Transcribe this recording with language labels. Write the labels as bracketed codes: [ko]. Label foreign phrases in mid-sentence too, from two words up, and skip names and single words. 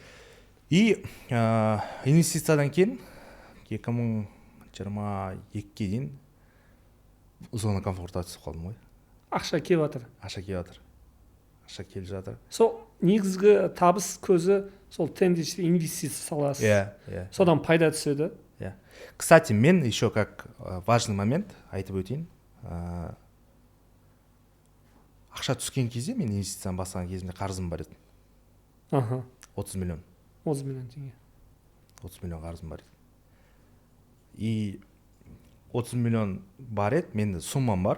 [kk] И инвестициядан кейін 2022-ге дейін [ru] зона комфортқа [kk] түсіп қалдым ғой. Ақша келіп жатыр. Ақша келіп жатыр. Ақша келіп жатыр. Сол негізгі табыс көзі сол тенденция инвестиция саласы. Иә. Содан пайда түседі. Иә. Кстати, мен [ru] еще как важный момент [kk] айтып өтейін. Ақша түскен кезде, мен инвестицияны бастаған кезімде қарызым бар еді. Аха. 30 миллион. 30 миллион теңге. 30 миллион қарызым бар еді. И 30 миллион бар еді, менде суммам бар.